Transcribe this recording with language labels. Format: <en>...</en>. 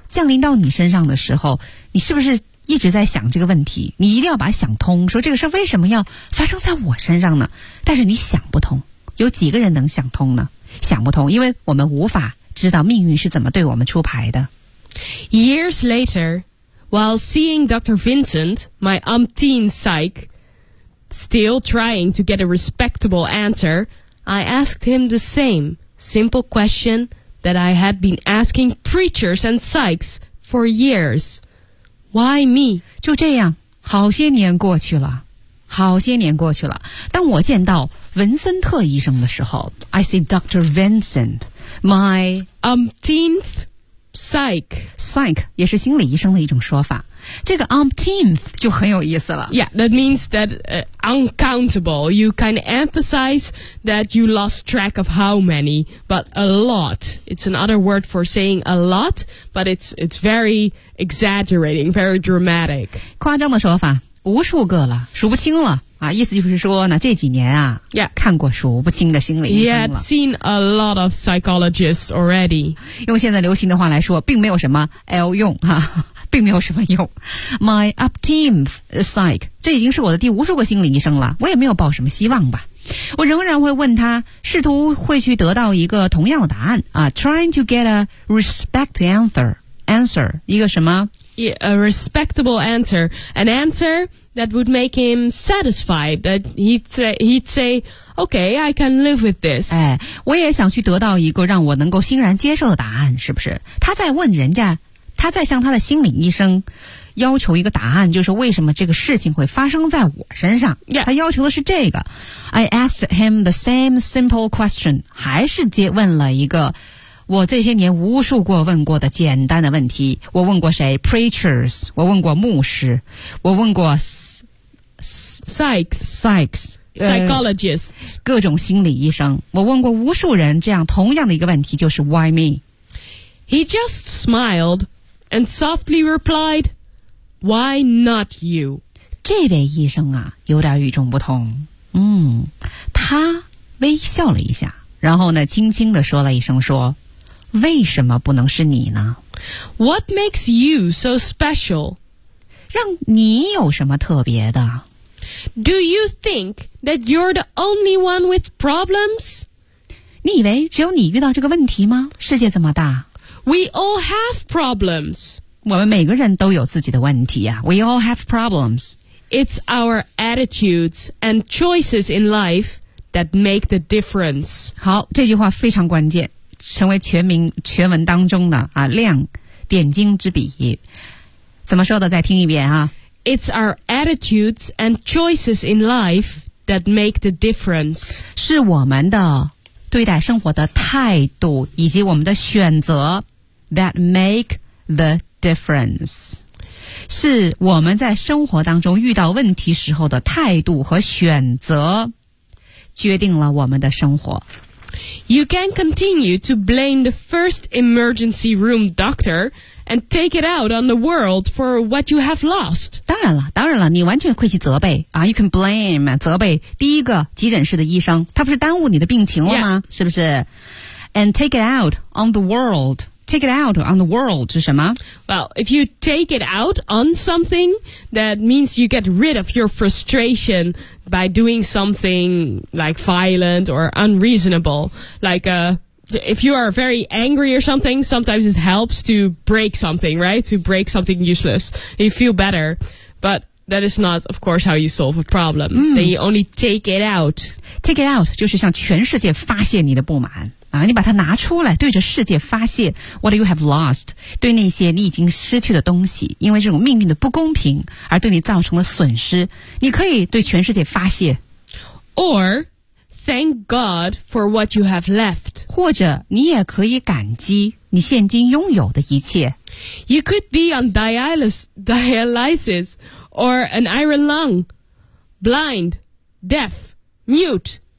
<zh>降临到你身上的时候你是不是一直在想这个问题你一定要把想通说这个事为什么要发生在我身上呢但是你想不通有几个人能想通呢想不通因为我们无法知道命运是怎么对我们出牌的</zh> <en>Years later while seeing Dr. Vincent my umpteen psych still trying to get a respectable answer I asked him the same simple question that I had been asking preachers and psychs for yearsWhy me?</en> <zh>就这样好些年过去了好些年过去了当我见到文森特医生的时候</zh> <en>I see Dr. Vincent My umpteenth psych</en> <zh>Psych 也是心理医生的一种说法这个 umpteenth 就很有意思了</zh> <en>Yeah, that means that uncountable You kind of emphasize that you lost track of how many But a lot It's another word for saying a lot But it's very exaggerating, very dramatic</en> <zh>夸张的说法无数个了数不清了、啊、意思就是说呢这几年啊、</zh> <en>yeah.</en> <zh>看过数不清的心理医生了</zh> <en>Yeah, I've seen a lot of psychologists already</en> <zh>用现在流行的话来说并没有什么 L 用哈、啊并没有什么用</zh> <en>My upteen psych</en> <zh>这已经是我的第无数个心理医生了我也没有抱什么希望吧我仍然会问他试图会去得到一个同样的答案啊</zh> <en>Trying to get a respect answer</en> <zh>一个什么</zh> <en>yeah, A respectable answer An answer that would make him satisfied That he'd say Okay, I can live with this、</en> <zh>哎、我也想去得到一个让我能够欣然接受的答案是不是他在问人家他在向他的心理医生要求一个答案，就是为什么这个事情会发生在我身上。</zh> <en>Yeah.</en> <zh>他要求的是这个。</zh> <en>I asked him the same simple question.</en> <zh>还是接问了一个我这些年无数过问过的简单的问题。我问过谁 ?preachers. 我问过牧师。我问过</zh> <en>Sykes. Psychologists</en> <zh>各种心理医生，我问过无数人这样同样的一个问题，就是</zh> <en>Why me? He just smiled and softly replied, Why not you?</en> <zh>这位医生啊，有点与众不同。嗯，他微笑了一下，然后呢，轻轻地说了一声说，为什么不能是你呢？</zh> <en>What makes you so special?</en> <zh>让你有什么特别的？</zh> <en>Do you think that you're the only one with problems?</en> <zh>你以为只有你遇到这个问题吗？世界这么大。</zh> <en>We all have problems.</en> <zh>我们每个人都有自己的问题啊。</zh> <en>We all have problems. It's our attitudes and choices in life that make the difference.</en> <zh>好，这句话非常关键，成为全文当中的啊亮点睛之笔。怎么说的？再听一遍啊。</zh> <en>It's our attitudes and choices in life that make the difference.</en> <zh>是我们的对待生活的态度以及我们的选择</zh> <en>that make the difference.</en> <zh>是我们在生活当中遇到问题时候的态度和选择决定了我们的生活。</zh> <en>You can continue to blame the first emergency room doctor and take it out on the world for what you have lost.</en> <zh>当然了，当然了，你完全可以去责备啊。</zh> <en>You can blame</en> <zh>责备第一个急诊室的医生，他不是耽误你的病情了吗？</zh> <en>Yeah.</en> <zh>是不是</zh> <en>？And take it out on the world. Take it out on the world</en> <zh>是什么</zh> <en>？Well, if you take it out on something, that means you get rid of your frustration. By doing something like violent or unreasonable, like if you are very angry or something, sometimes it helps to break something, right? To break something useless, you feel better. But that is not, of course, how you solve a problem.、 Mm. Then you only take it out. Take it out</en> <zh>就是向全世界发泄你的不满啊！你把它拿出来，对着世界发泄。</zh> <en>What you have lost</en> <zh>对那些你已经失去的东西，因为这种命运的不公平而对你造成了损失，你可以对全世界发泄。</zh> <en>Or thank God for what you have left.</en> <zh>或者你也可以感激你现今拥有的一切。</zh> <en>You could be on dialysis or an iron lung, blind, deaf, mute.</en>